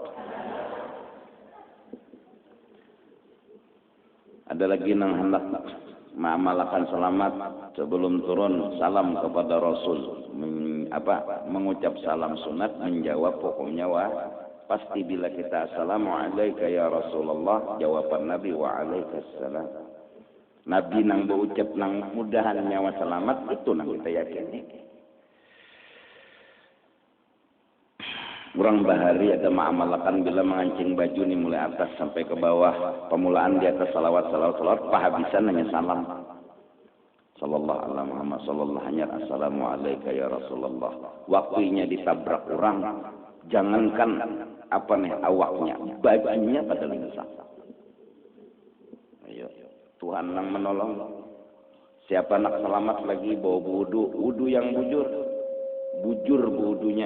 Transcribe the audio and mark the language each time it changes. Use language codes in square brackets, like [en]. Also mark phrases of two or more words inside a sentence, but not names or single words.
[bjn] Ada lagi yang hendak mengamalkan selamat sebelum turun salam kepada Rasul, mengucap salam sunat, menjawab pokoknya pasti bila kita [ar] السلام عليكم يا رسول الله, [bjn] jawaban Nabi [ar] وعليك السلام. [bjn] Nabi nang berucap nang mudahan nyawa selamat itu nang kita yakini. Orang bahari ada mengamalkan bila mengancing baju ni mulai atas sampai ke bawah. Pemulaan di atas salawat, pahabisan hanya salam. [ar] صلى الله عليه محمد صلى الله hanya السلام عليكم يا رسول الله. [bjn] Waktunya ditabrak orang, jangankan awaknya, bajunya pada lintas. Ayo, Tuhan yang menolong. Siapa nak selamat lagi bawa wudu yang bujur wudunya.